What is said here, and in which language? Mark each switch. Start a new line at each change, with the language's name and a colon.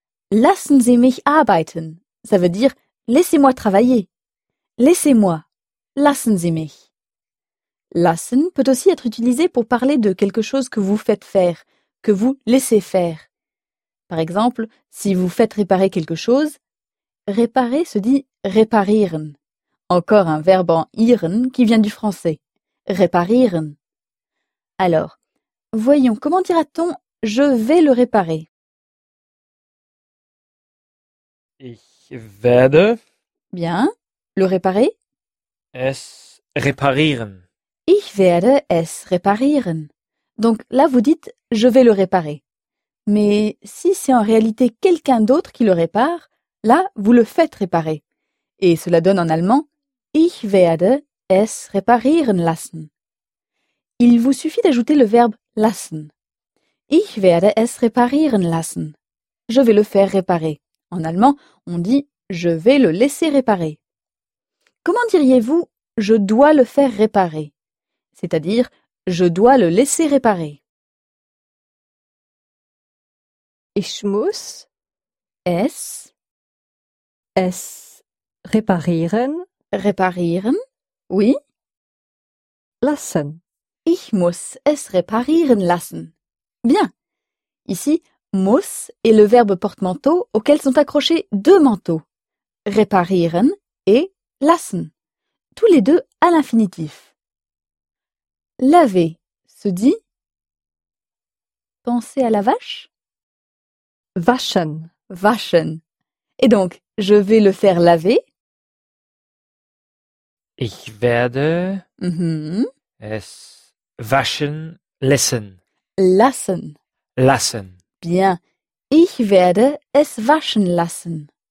German: Lassen Sie mich arbeiten.
French: Ça veut dire laissez-moi travailler. Laissez-moi.
German: Lassen Sie mich.
French: Lassen peut aussi être utilisé pour parler de quelque chose que vous faites faire, que vous laissez faire. Par exemple, si vous faites réparer quelque chose, réparer se dit reparieren. Encore un verbe en ieren qui vient du français. Reparieren. Alors, voyons, comment dira-t-on « je vais le réparer » ?
German: Ich werde...
French: Bien, le réparer ?
German: Es reparieren. Ich werde es reparieren.
French: Donc là, vous dites « je vais le réparer ». Mais si c'est en réalité quelqu'un d'autre qui le répare, là, vous le faites réparer. Et cela donne en allemand «
German: ich werde es reparieren lassen ».
French: Il vous suffit d'ajouter le verbe « lassen ».
German: « Ich werde es reparieren lassen ».
French: Je vais le faire réparer. En allemand, on dit « je vais le laisser réparer ». Comment diriez-vous « je dois le faire réparer » ? C'est-à-dire « je dois le laisser réparer ».
German: « Ich muss es, es reparieren, reparieren,
French: oui,
German: lassen. Ich muss es reparieren lassen. »
French: Bien. Ici, « muss » est le verbe porte-manteau auquel sont accrochés deux manteaux, « reparieren » et « lassen », tous les deux à l'infinitif. « Laver » se dit « penser à la vache ».
German: Waschen. Waschen.
French: Et donc, je vais le faire laver.
German: Ich werde es waschen lassen. Lassen. Lassen.
French: Bien.
German: Ich werde es waschen lassen.